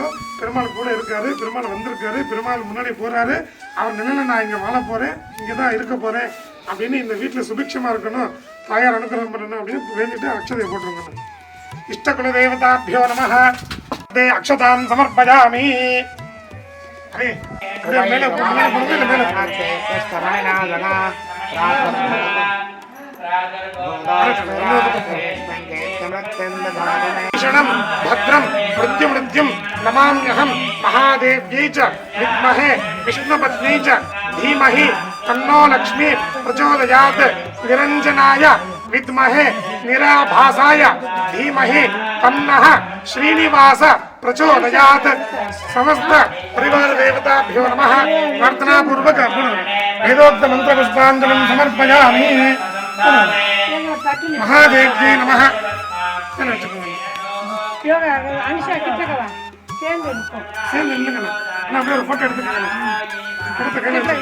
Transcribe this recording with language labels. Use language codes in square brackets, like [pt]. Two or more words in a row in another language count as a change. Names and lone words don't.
[ta] பெருமாள் கூட இருக்காரு, பெருமாள் வந்திருக்காரு, பெருமாள் முன்னாடி போறாரு, அவர் நிலையில் நான் இங்கே வாழ போறேன், இங்கே தான் இருக்க போறேன் அப்படின்னு இந்த வீட்டில் சுபிக்ஷமா இருக்கணும், தாயார் அனுகிரகம் பண்ணணும் அப்படின்னு வேண்டிட்டு அக்ஷதையை போட்டுருக்கணும். [sa] इष्ट कुल देवताभ्यो नमः ते अक्षताम् समर्पयामि. [ta] அரே மேலே [sa] भद्रं मृत्युमृत्युं नमाम्यहं महादेव्यै च विद्महे विष्णुपत्नी च धीमहि तन्नो लक्ष्मी प्रचोदयात् निरञ्जनाय विद्महे निराभासाय धीमहि तन्नः श्रीनिवास प्रचोदयात्. समस्त परिवार देवताभ्यो नमः. प्रार्थना पूर्वक वेदोक्त मंत्र पुष्पांजलिं समर्पयामि. महादेव्यै नमः. [ta] சேர்ந்து இல்லைங்கண்ணா, நான் அப்படியே ஒரு ஃபோட்டோ எடுத்துக்கணும். கொடுத்த கையில்